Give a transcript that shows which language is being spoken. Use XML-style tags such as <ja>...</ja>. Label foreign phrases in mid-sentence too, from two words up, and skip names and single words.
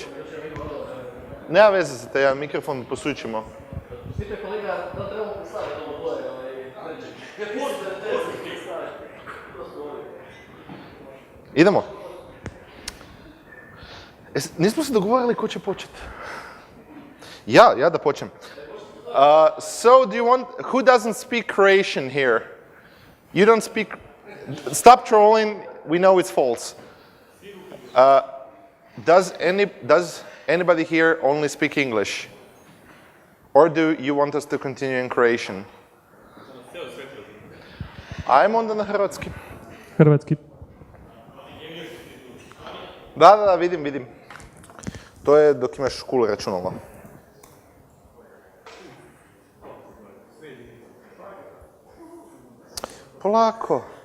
<hr>Nema veze za te, jedan mikrofon posudit ćemo. Idemo. Nismo se dogovorili ko će početi. Ja da počnem.</hr> <en>So do you want, who doesn't speak Croatian here? You don't speak, stop trolling, we know it's false. Does anybody here only speak English? Or do you want us to continue in Croatian?</en> <hr>Ajmo onda na hrvatski. Hrvatski. Da, vidim. To je dok imaš cool računalo. Polako.</hr>